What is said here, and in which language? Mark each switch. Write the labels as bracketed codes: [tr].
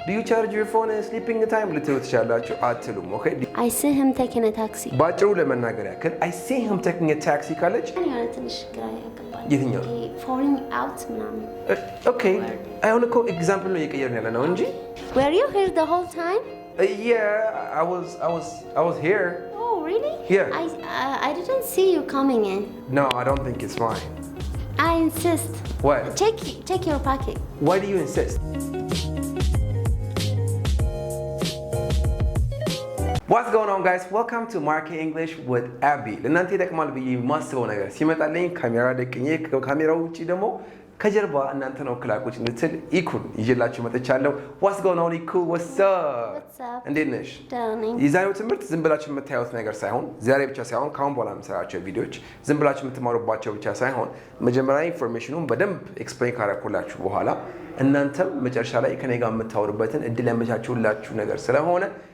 [en] do you charge your phone sleeping time [am] ልትሉ ትችላላችሁ አትሉም ኦኬ [en] I see him taking a taxi [am] ባጭሩ ለመናገር ያክል [en] I see him taking a taxi [am] ካለች ትንሽ ግራ ያጋባል የትኛው [en] falling out ምናምን [am] ኦኬ አሁን እኮ ኤግዛምፕል ነው እየቀየርን ያለ ነው እንጂ [en] were you here the whole time yeah I was here oh really yeah I didn't see you coming in no I don't think it's fine I insist what check your pocket why do you insist What's going on guys? Welcome to Market English with Abby. [am] ለእናንተ ይጠቅማል ብዬ የማስበው ነገር ሲመጣልኝ ካሜራ ደቅኜ ከካሜራው ውጪ ደግሞ ከጀርባ እናንተ ነው ክላቆች እንድትል ኢኩን ይዤላችሁ መጥቻለሁ። [en] What's going on [am] ኢኩ? [en] What's up? [am] እንዴት ነሽ? የዛሬው ትምህርት ዝም ብላችሁ የምታዩት ነገር ሳይሆን ዛሬ ብቻ ሳይሆን ካሁን በኋላ የምሰራቸው ቪዲዮዎች ዝም ብላችሁ የምትማሩባቸው ብቻ ሳይሆን መጀመሪያ ኢንፎርሜሽኑን በደንብ ኤክስፕሌን ካረኩላችሁ በኋላ እናንተም መጨረሻ ላይ ከኔ ጋር የምታወሩበትን እድል ያመቻችሁላችሁ ነገር ስለሆነ